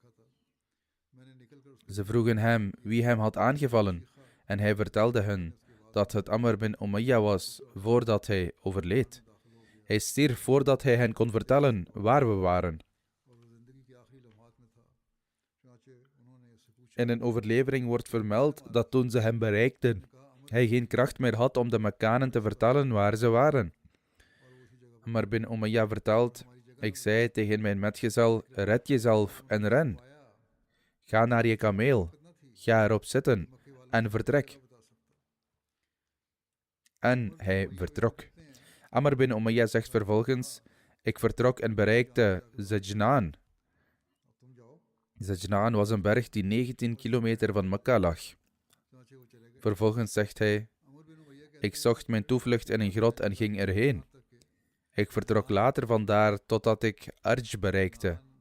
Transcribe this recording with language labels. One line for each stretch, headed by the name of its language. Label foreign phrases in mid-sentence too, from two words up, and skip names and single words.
Dutch: Ze vroegen hem wie hem had aangevallen, en hij vertelde hun dat het Amr bin Umayya was, voordat hij overleed. Hij stierf voordat hij hen kon vertellen waar we waren. In een overlevering wordt vermeld dat toen ze hem bereikten, hij geen kracht meer had om de Mekkanen te vertellen waar ze waren. Amr bin Umayya vertelt: ik zei tegen mijn metgezel, red jezelf en ren. Ga naar je kameel, ga erop zitten en vertrek. En hij vertrok. Amr bin Umayya zegt vervolgens: ik vertrok en bereikte Zajnaan. Zajnaan was een berg die 19 kilometer van Mekka lag. Vervolgens zegt hij: ik zocht mijn toevlucht in een grot en ging erheen. Ik vertrok later vandaar totdat ik Arj bereikte.